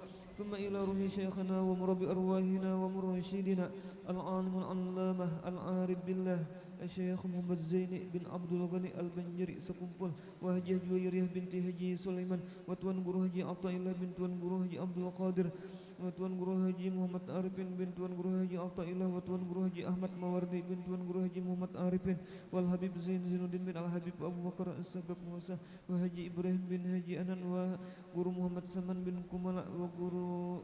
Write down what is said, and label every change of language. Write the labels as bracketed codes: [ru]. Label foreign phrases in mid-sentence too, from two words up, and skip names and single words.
[ar] ثم إلى روح شيخنا ومربي أرواحنا ومرشدنا العالم العلامة العارف بالله الشيخ محمد زين بن عبد الغني البنجري سكمبل وهجيه جويرية بنت هجي سليمان وتوان guru haji Athaillah bin tuan guru haji Abdul Qadir وتوان guru haji Muhammad Arifin bin tuan guru haji Athaillah وتوان guru haji Ahmad Mawardi bin tuan guru haji Muhammad Arifin wal Habib Zain Zainuddin bin Al Habib Abu Bakar As-Sabab Musa wa haji Ibrahim bin haji Anan wa guru Muhammad Saman bin Kumala wa guru